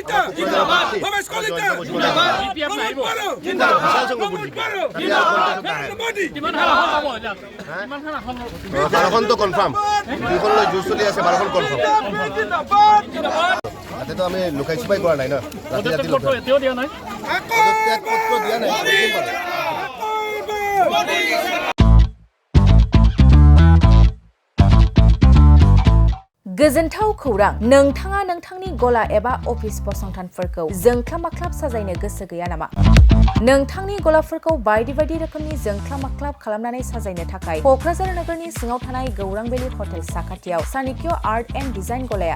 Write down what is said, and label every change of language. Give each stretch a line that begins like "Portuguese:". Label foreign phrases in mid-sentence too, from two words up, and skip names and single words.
Assamese: বাৰখনটো কনফাৰ্ম দুইখনলৈ জুচ চলি আছে 12খন কনফাৰ্ম তাতেতো আমি লুকাই চুপাই কৰা নাই ন ৰাতি ৰাতি এতিয়াও দিয়া নাই পত্ৰ দিয়া নাই
Bodo: गोजोनथाव खौरां नोंथाङा नोंथांनि गला एबा अफिस फसंथानफोरखौ जोंख्लाब-माख्लाब साजायनो गोसो गैया नामा नोंथांनि गलाफोरखौ बायदि बायदि रोखोमनि जोंख्लाब-माख्लाब खालामनानै साजायनो थाखाय क'क्राझार नोगोरनि सिङाव थानाय गौरां भेलि हटेल साखाथियाव चाणक्य आर्ट एन्ड डिजाइन गलाया